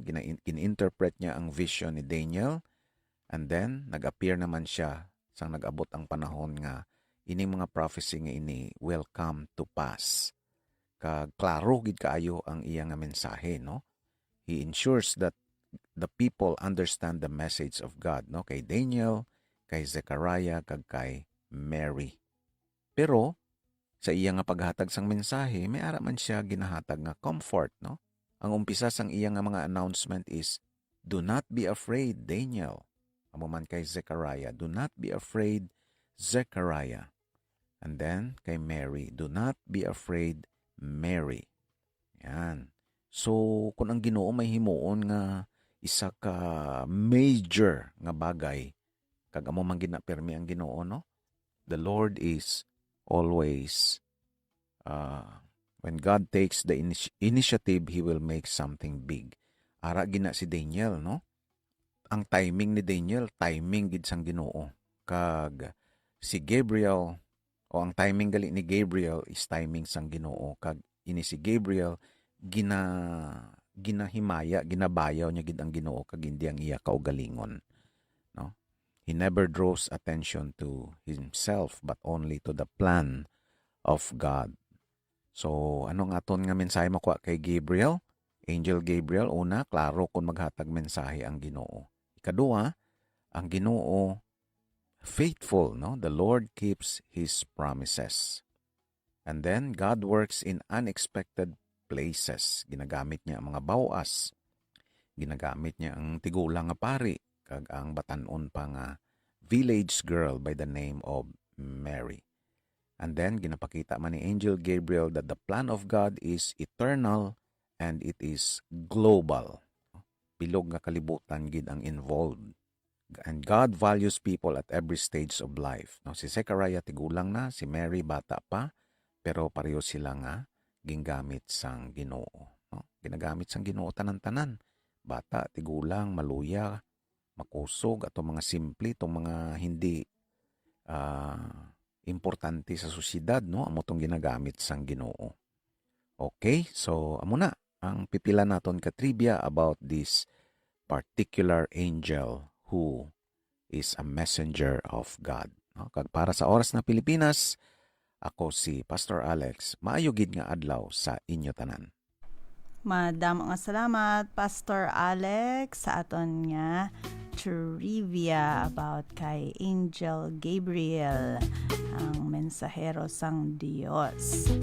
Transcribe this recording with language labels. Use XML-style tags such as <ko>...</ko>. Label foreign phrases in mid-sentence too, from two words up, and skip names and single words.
<hil>Gin-interpret niya ang vision ni Daniel,</hil> <en>and then</en> <hil>nag-appear naman siya sang nag-abot ang panahon nga ining mga prophecy nga ini</hil> <en>will come to pass.</en> <hil>Klaro gid kaayo ang iya nga mensahe, no?</hil> <en>He ensures that the people understand the message of God,</en> <hil>no? Kay Daniel, kay Zechariah, kag kay Mary. Pero sa iya nga paghatag sang mensahe, may ara man siya ginahatag nga comfort, no? Ang umpisa sang iya nga mga announcement</hil> <en>is, do not be afraid,</en> <hil>Daniel. Amo man kay Zechariah,</hil> <en>do not be afraid,</en> <hil>Zechariah.</hil> <en>And then kay Mary, do not be afraid, Mary.</en> <hil>Yan. So, kung ang Ginoo may himuon nga isa ka major nga bagay, kag amo man ginapermi ang Ginoo, no?</hil> <en>The Lord is always, when God takes the initiative, He will make something big.</en> <hil>Ara gina si Daniel, no? Ang timing ni Daniel, timing gid sang Ginoo. Kag si Gabriel, o ang timing gali ni Gabriel is timing sang Ginoo. Kag ini si Gabriel, ginahimaya, ginabayaw niya gid ang Ginoo, kag hindi ang iya kaugalingon. No?</hil> <en>He never draws attention to himself, but only to the plan of God.</en> <hil>So, ano nga aton nga mensahe makuha kay Gabriel? Angel Gabriel, una, klaro kung maghatag mensahe ang Ginoo. Ikadua, ang Ginoo faithful, no?</hil> <en>The Lord keeps His promises. And then, God works in unexpected places.</en> <hil>Ginagamit niya ang mga bawas. Ginagamit niya ang tigulang nga pari kag ang batanon pa nga</hil> <en>village girl by the name of Mary. And then</en> <hil>ginapakita man ni</hil> <en>Angel Gabriel that the plan of God is eternal and it is global.</en> <hil>Bilog nga kalibutan gid ang involved.</hil> <en>And God values people at every stage of life.</en> <hil>No, si Zechariah tigulang na, si Mary bata pa, pero pareho sila nga gingamit sang Ginoo. No? Ginagamit sang Ginoo tanan-tanan. Bata, tigulang, maluya, makusog, ato mga simple, itong mga hindi importante sa susyedad, no? Amo tong ginagamit sang Ginoo.</hil> <en>Okay,</en> <hil>so amo na ang pipila naton ka trivia</hil> <en>about this particular angel who is a messenger of God.</en> <hil>No? Kag para sa oras na Pilipinas, ako si Pastor Alex, maayo gid nga adlaw sa inyo tanan. Madam nga salamat, Pastor Alex, sa aton nga trivia about kay Angel Gabriel, ang mensahero sang Dios.</hil>